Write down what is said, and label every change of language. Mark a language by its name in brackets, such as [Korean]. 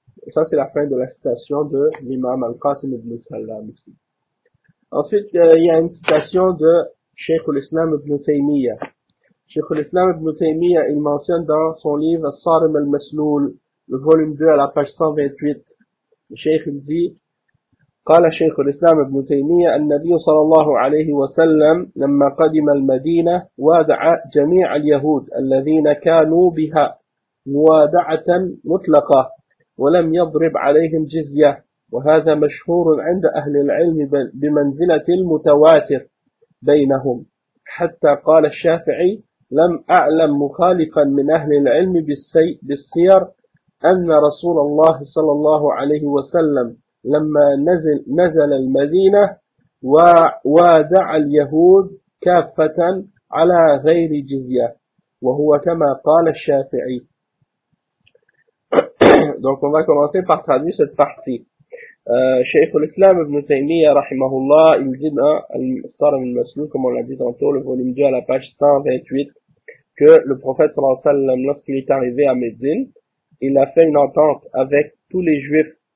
[French] Ça, c'est la fin de la citation de l'imam Al-Qasim ibn Salam ici. Ensuite, il y a une citation de Cheikh Al-Islam ibn Taymiyyah. Cheikh Al-Islam ibn Taymiyyah, il mentionne dans son livre As-Sarim al-Masloul, le volume 2 à la page 128. [Arabic] Cheikh, [French] il dit, [Arabic] قال شيخ الإسلام ابن تيمية النبي صلى الله عليه وسلم لما قدم المدينة وادع جميع اليهود الذين كانوا بها موادعة مطلقة ولم يضرب عليهم جزية، وهذا مشهور عند أهل العلم بمنزلة المتواتر بينهم، حتى قال الشافعي لم أعلم مخالفا من أهل العلم بالسير أن رسول الله صلى الله عليه وسلم لما نزل المدينة وودع اليهود كافة على غير جزية وهو كما قال الشافعي. [French] Donc on va commencer par traduire cette partie. Cheikh Al-Islam Ibn Taymiyyah rahimahullah, il dit dans Al-Sarm al-Maslul, comme on l'a dit tantôt, le volume 2 à la page 128, que le prophète sallallahu alayhi wa sallam, lorsqu'il est arrivé à Médine, il a fait une entente avec tous les juifs.